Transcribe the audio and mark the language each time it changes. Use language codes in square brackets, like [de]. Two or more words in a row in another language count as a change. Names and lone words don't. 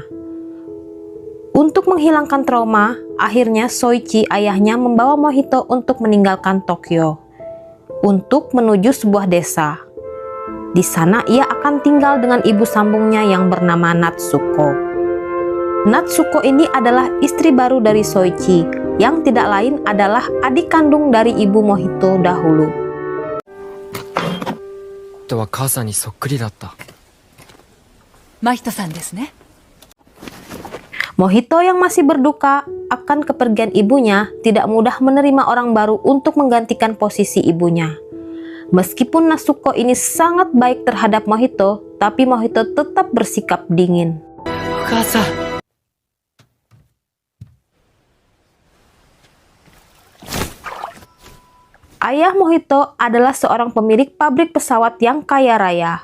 [id] Untuk menghilangkan trauma, akhirnya Soichi, ayahnya, membawa Mohito untuk meninggalkan Tokyo, untuk menuju sebuah desa. Di sana ia akan tinggal dengan ibu sambungnya yang bernama Natsuko. Natsuko ini adalah istri baru dari Soichi, yang tidak lain adalah adik kandung dari ibu Mohito dahulu. [ja] とは母さんにそっくりだった。真人さんですね。 [id] Mohito yang masih berduka akan kepergian ibunya tidak mudah menerima orang baru untuk menggantikan posisi ibunya. Meskipun Natsuko ini sangat baik terhadap Mohito, tapi Mohito tetap bersikap dingin. Ayah Mohito adalah seorang pemilik pabrik pesawat yang kaya raya.